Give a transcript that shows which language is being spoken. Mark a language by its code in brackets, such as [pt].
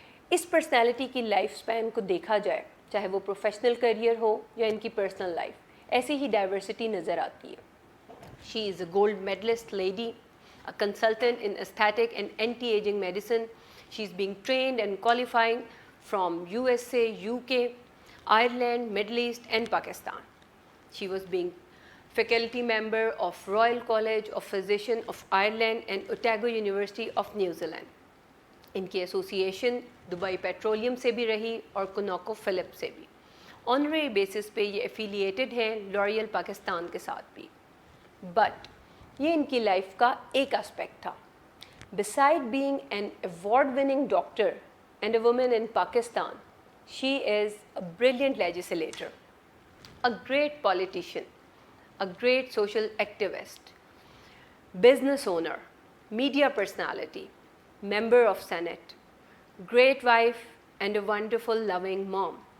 [ur] اس personality کی life span کو دیکھا جائے, چاہے وہ پروفیشنل کریئر ہو یا ان کی پرسنل لائف, ایسی ہی ڈائیورسٹی نظر آتی ہے. [en] She is a gold medallist lady, a consultant in aesthetic and anti ageing medicine. She is being trained and qualifying from USA, UK, Ireland, Middle East and Pakistan. She was being faculty member of Royal College of Physicians of Ireland and Otago University of New Zealand. [ur] ان کی association Dubai petroleum سے بھی رہی اور کنوکو flip سے بھی. Honorary basis پہ یہ affiliated ہیں لوریل پاکستان کے ساتھ بھی. [en] but [ur] یہ ان کی لائف کا ایک اسپیکٹ تھا. [en] Beside being an award winning doctor and a woman in Pakistan, she is a brilliant legislator, a great politician, a great social activist, business owner, media personality, member of Senate, great wife and a wonderful loving mom.